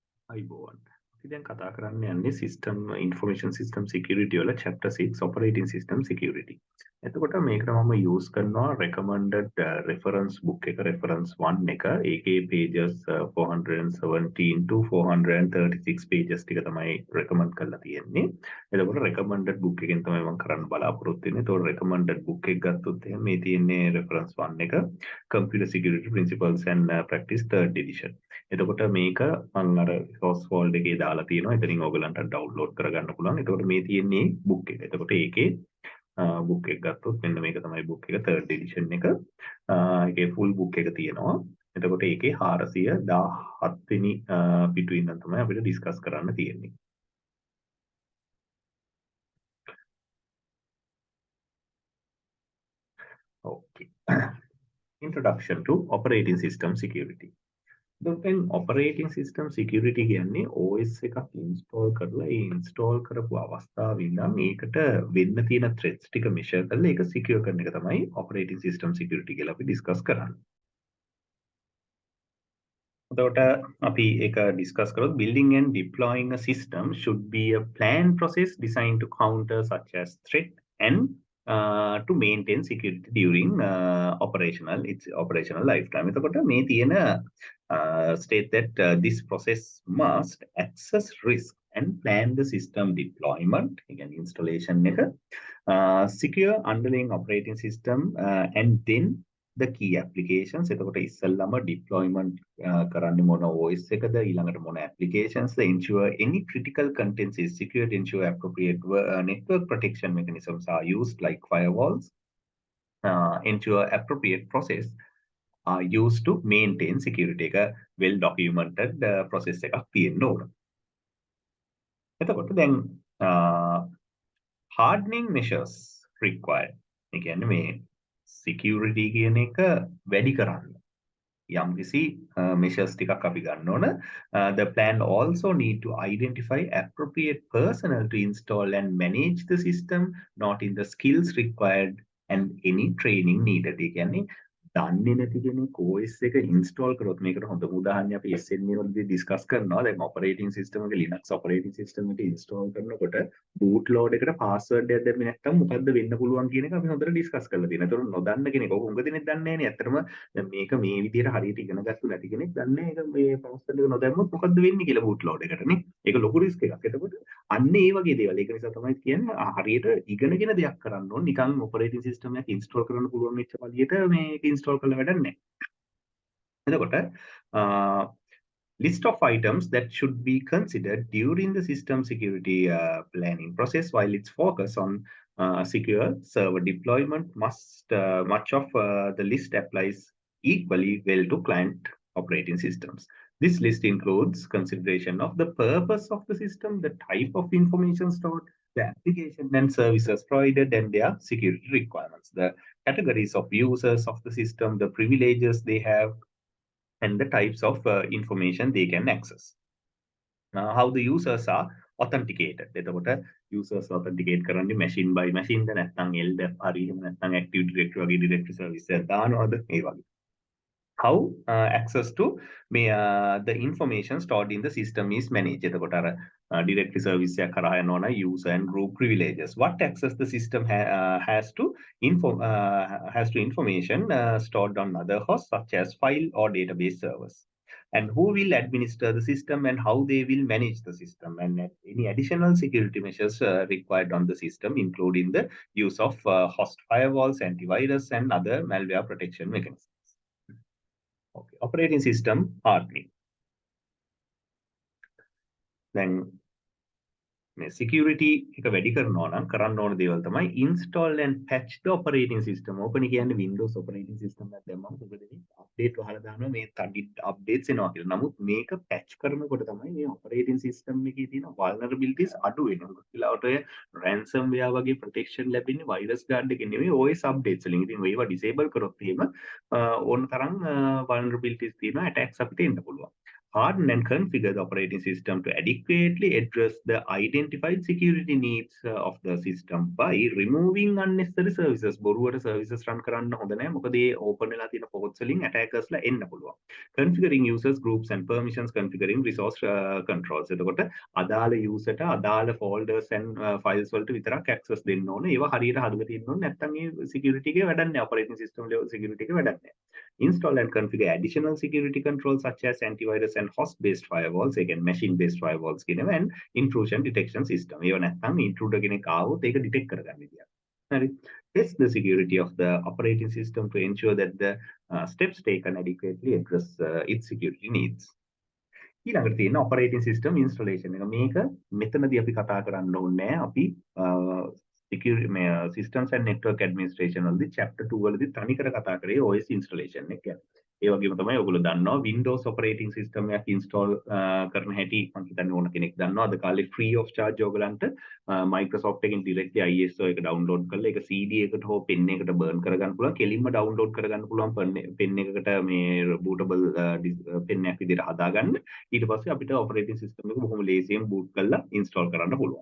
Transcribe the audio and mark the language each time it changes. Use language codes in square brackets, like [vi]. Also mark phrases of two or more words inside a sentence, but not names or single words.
[si] අයිබෝවන් අපි දැන් කතා කරන්න යන්නේ [en] system information system security [si] වල [en] chapter 6 operating system security. [si] එතකොට මේකට මම use කරනවා [en] recommended reference book [si] එක [en] reference 1 [si] එක ඒකේ [en] pages 417 to 436 pages [si] ටික තමයි recommend කරලා තියෙන්නේ. එතකොට [en] recommended book [si] එකෙන් තමයි මම කරන්න බලාපොරොත්තු වෙන්නේ. එතකොට [en] recommended book [si] එක ගත්තොත් එහෙනම් මේ තියෙන්නේ [en] reference 1 [si] එක [en] computer security principles and practice third edition. [si] එතකොට මේක මම අර [en] source folder [si] එකේ දාලා තියෙනවා. එතනින් ඕගලන්ට download කරගන්න පුළුවන්. එතකොට මේ තියෙන්නේ book එක. එතකොට ඒකේ book එක ගත්තොත් මෙන්න මේක තමයි book එක [en] third edition [si] එක. ඒකේ [en] full book [si] එක තියෙනවා. එතකොට ඒකේ 417 වෙනි පිටුවෙන් නම් තමයි අපිට discuss කරන්න තියෙන්නේ. [en] Okay. Introduction to operating system security. [si] දැන් [en] operating system security [si] කියන්නේ OS එකක් install කරලා ඒ install කරපු අවස්ථාවේ ඉඳන් ඒකට වෙන්න තියෙන threats ටික measure කරලා ඒක secure කරන එක තමයි [en] operating system security [si] කියලා අපි discuss කරන්නේ. එතකොට අපි ඒක discuss කරොත් [en] building and deploying a system should be a planned process designed to counter such as threat and to maintain security during its operational lifetime. [si] එතකොට මේ තියෙන [en] state that this process must assess risk and plan the system deployment, again installation එක, secure underlying operating system, and then the key applications. [si] එතකොට ඉස්සෙල්ලාම deployment කරන්නේ මොන OS එකද, ඊළඟට මොන [en] applications, ensure any critical contents is secured, ensure appropriate network protection mechanisms are used like firewalls, ensure appropriate process are used to maintain security එක well documented process [si] එකක් තියෙන්න ඕන. එතකොට දැන් [en] hardening measures required. [si] ඒ කියන්නේ මේ security කියන එක වැඩි කරන්න යම්කිසි measures ටිකක් අපි ගන්න ඕන. [en] The plan also need to identify appropriate personnel to install and manage the system, not in the skills required and any training needed. [si] ඒ කියන්නේ දන්නේ නැති කෙනෙක් OS එක install කරොත් මේකට හොඳම උදාහරණයක් අපි SNA වලදී discuss කරනවා. දැන් [en] operating system [si] එක [en] Linux operating system [si] එක install කරනකොට [en] boot load [si] එකට password එකක් දැම්මේ නැත්නම් මොකද්ද වෙන්න පුළුවන් කියන එක අපි හොඳට discuss කරලා තියෙනවා. ඒතකොට නොදන්න කෙනෙක් ඔක උඟ දෙනෙක් දන්නේ නැහැ නේ. ඇත්තටම දැන් මේක මේ විදිහට හරියට ඉගෙන ගත්තු නැති කෙනෙක් දන්නේ ඒක මේ password එක නොදැම්මොත් මොකද්ද වෙන්නේ කියලා [en] boot load [si] එකට නේ. ඒක ලොකු risk එකක්. එතකොට අන්න ඒ වගේ දේවල්. ඒක නිසා තමයි කියන්නේ හරියට ඉගෙනගෙන දෙයක් කරන්න ඕන. නිකන් [en] operating system [si] එකක් install කරන්න පුළුවන් වෙච්ච පළියට මේක install කරලා වැඩක් නැහැ. [en] එතකොට list of items that should be considered during the system security planning process. While its focus on secure server deployment, much of the list applies equally well to client operating systems. This list includes consideration of the purpose of the system, the type of information stored, the application and services provided, and their security requirements, the categories of users of the system, the privileges they have, and the types of information they can access. How the users are authenticated. [si] එතකොට users authenticate කරන්නේ [en] machine by machine [si] ද නැත්නම් LDAP හරි එහෙම නැත්නම් [en] Active Directory [si] වගේ [en] directory service [si] එකක් දානවද ඒ වගේ. [en] How access to the information stored in the system is managed. [si] එතකොට අර [en] directory service [si] එකක් කරා යනවා නම් [en] user and group privileges. What access the system has to information stored on other hosts such as file or database servers. And who will administer the system and how they will manage the system, and any additional security measures required on the system, including the use of host firewalls, antivirus, and other malware protection mechanisms. Okay, operating system hardening. Then security [si] එක වැඩි කරනවා නම් කරන්න ඕන දේවල් තමයි [en] install and patch the operating system. [si] ඕකනේ කියන්නේ [en] Windows operating system [si] එකක් දැම්මම මොකද වෙන්නේ? update වහලා දානවා මේ updates එනවා කියලා. නමුත් මේක patch කරනකොට තමයි මේ [en] operating system [si] එකේ තියෙන vulnerabilities අඩු වෙනවා. මොකද කියලාට ඔය ransomware වගේ protection ලැබෙන්නේ virus guard එකෙන් නෙමෙයි [en] OS updates [si] වලින්. ඉතින් ඒවා disable කරොත් එහෙම ඕන තරම් vulnerabilities තියෙනවා attacks අපිට එන්න පුළුවන්. [en] harden and configure the operating system to adequately address the identified security needs of the system by removing unnecessary services. [si] බොරුවට services run කරන්න හොඳ නැහැ. මොකද ඒ open වෙලා තියෙන ports වලින් attackers ලා එන්න පුළුවන්. [en] Configuring users groups and permissions, configuring resource controls. [si] එතකොට අදාළ user ට අදාළ [en] folders and files [si] වලට විතරක් access දෙන්න ඕනේ. ඒවා හරියට හදලා තියෙන්න ඕනේ. නැත්නම් ඒ security එකේ වැඩක් නැහැ. [en] operating system level security [si] එකේ වැඩක් නැහැ. [en] Install and configure additional security controls such as antivirus and host-based firewalls, again machine-based firewalls and intrusion detection system. [si] ඒව නැත්නම් intruder කෙනෙක් ආවොත් ඒක detect කරගන්න විදියක්. හරි. [en] Test the security of the operating system to ensure that the steps taken adequately address its security needs. [si] ඊළඟට තියෙන [en] operating system installation [si] එක. මේක මෙතනදී අපි කතා කරන්න ඕනේ අපි [en] security systems and network administration [si] වලදී [en] chapter 2 [si] වලදී තනිකර කතා කරේ [en] OS installation [si] එක ගැන. ඒ වගේම තමයි ඔයගොල්ලෝ දන්නවා [en] Windows operating system [si] එකක් install කරන හැටි මම හිතන්නේ ඕන කෙනෙක් දන්නවා. අද කාලේ [en] free of charge [si] ඔයගලන්ට Microsoft එකෙන් directly ISO එක download කරලා ඒක CD එකට හෝ pen එකට burn කරගන්න පුළුවන්. කෙලින්ම download කරගන්න පුළුවන් pen එකකට මේ [en] bootable pen [si] එකක් විදිහට හදාගන්න. ඊට පස්සේ අපිට [en] operating system [si] එක බොහොම ලේසියෙන් boot කරලා install කරන්න පුළුවන්.